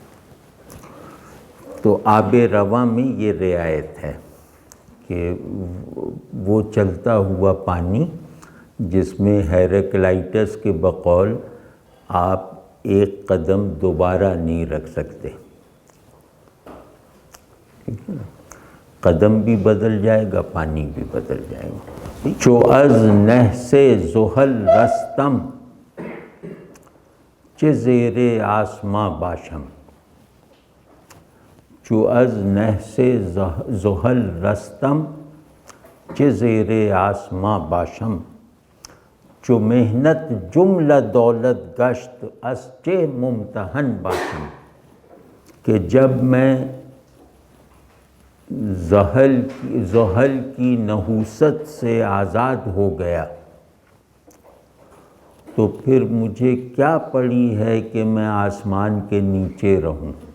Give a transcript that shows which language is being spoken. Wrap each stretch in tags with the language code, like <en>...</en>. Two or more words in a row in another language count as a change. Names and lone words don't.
<ur>تو آب رواں میں یہ رعایت ہے کہ وہ چلتا ہوا پانی جس میں ہیراکلائٹس کے بقول آپ ایک قدم دوبارہ نہیں رکھ سکتے، قدم بھی بدل جائے گا، پانی بھی بدل جائے گا۔</ur> <fa>چو از نہ سے زحل رستم چه زیر آسماں باشم، چو از نہ سے زحل رستم چه زیر آسماں باشم، چو محنت جملہ دولت گشت از چه ممتحن باشم،</fa> <ur>کہ جب میں زحل کی نحوست سے آزاد ہو گیا تو پھر مجھے کیا پڑی ہے کہ میں آسمان کے نیچے رہوں۔</ur>